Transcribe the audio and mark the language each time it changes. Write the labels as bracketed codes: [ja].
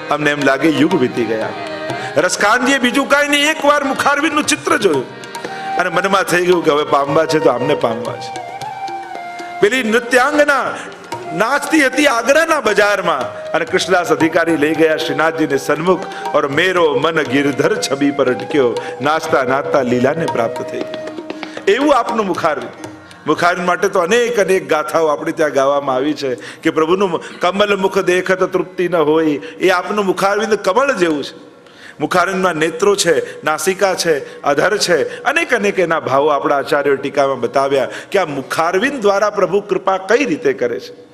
[gu] અમને એમ લાગે યુગ વીતી ગયા. રસકાનજીએ બીજું કાંઈ નહીં, એકવાર મુખારવિંદનું ચિત્ર જોયું અને મનમાં થઈ ગયું કે હવે પામવા છે તો આમને પામવા છે. પેલી નૃત્યાંગના નાચતી હતી આગ્રાના બજારમાં અને કૃષ્ણદાસ અધિકારી લઈ ગયા શ્રીનાથજીને સન્મુખ. [hi] और मेरो मन गिरधर छवि पर अटक्यो, नाचता नाचता [gu] લીલાને પ્રાપ્ત થઈ ગઈ. એવું આપનું મુખારવિંદ. મુખારવિંદ માટે તો અનેક અનેક ગાથાઓ આપણે ત્યાં ગાવામાં આવી છે કે પ્રભુનું કમલ મુખ દેખત તૃપ્તિ ન હોય. એ આપનું મુખારવિંદ કમળ જેવું છે. મુખારવિંદમાં નેત્રો છે, નાસિકા છે, અધર છે, અનેક અનેક એના ભાવો આપણા આચાર્યો ટીકામાં બતાવ્યા કે આ મુખારવિંદ દ્વારા પ્રભુ કૃપા કઈ રીતે કરે છે.